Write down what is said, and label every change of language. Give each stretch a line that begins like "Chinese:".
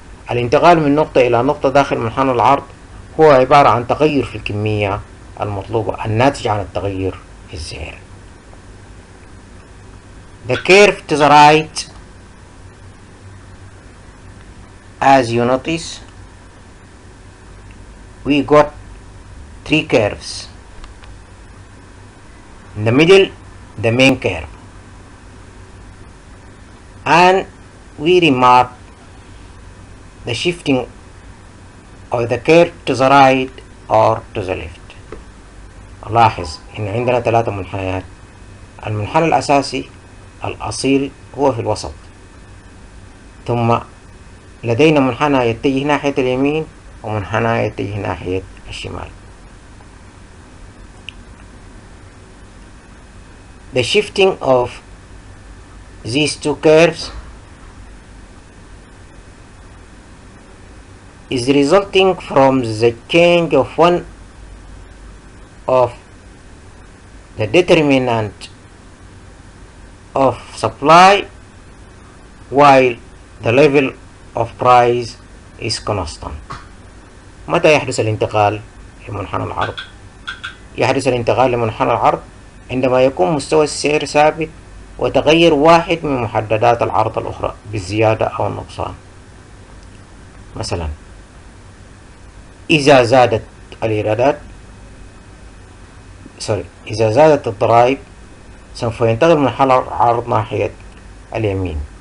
Arabic: الانتقال من نقطة إلى نقطة داخل منحنى العرض هو عبارة عن تغير في الكمية المطلوبة الناتج عن التغير في السعر.
English: The curve to the right, as you notice, we got three curves. In the middle, the main curve, and we remark the shifting of the curve to the right or to the left.
Arabic: لاحظ إن عندنا ثلاثة منحنيات. المنحنى الأساسي الأصيل هو في الوسط، ثم لدينا منحنى يتجه ناحية اليمين ومنحنى يتجه ناحية الشمال.
English: The shifting of these two curves is resulting from the change of one of the determinant of supply while the level of price is constant.
Arabic: متى يحدث الانتقال لمنحنى العرض؟ يحدث الانتقال لمنحنى العرض عندما يكون مستوى السعر ثابت وتغير واحد من محددات العرض الأخرى بالزيادة أو النقصان. مثلا إذا زادت الإيرادات إذا زادت الضرائب سوف ينتقل منحنى العرض ناحية اليمين.